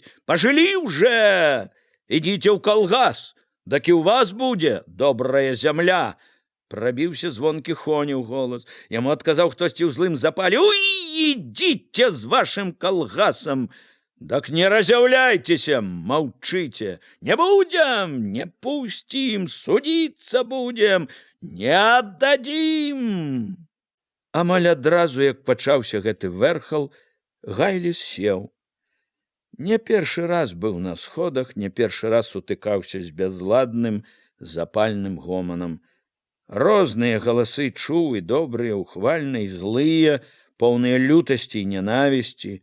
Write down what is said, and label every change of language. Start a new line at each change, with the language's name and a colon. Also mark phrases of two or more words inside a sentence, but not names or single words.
Belarusian: Пажылі ўжо! Ідзіце ў калгас, дак і ў вас будзе добрая зямля. Прабіўся звонкі Хоніў голас. Яму адказаў хтосьці ў злым запале. Уй, ідзіце з вашым калгасам!
Russian: «Так не разъявляйтеся, молчите! Не будем, не пустим, судиться будем, не отдадим!»
Belarusian: Амаль адразу, як пачаўся гэты вэрхал, Гайліс сеў. Не першы раз быў на сходах, не першы раз сутыкаўся з бязладным, запальным гоманам. Розныя галасы чуў, і добрыя, ухвальныя, і злыя, поўныя лютасці і ненавісці.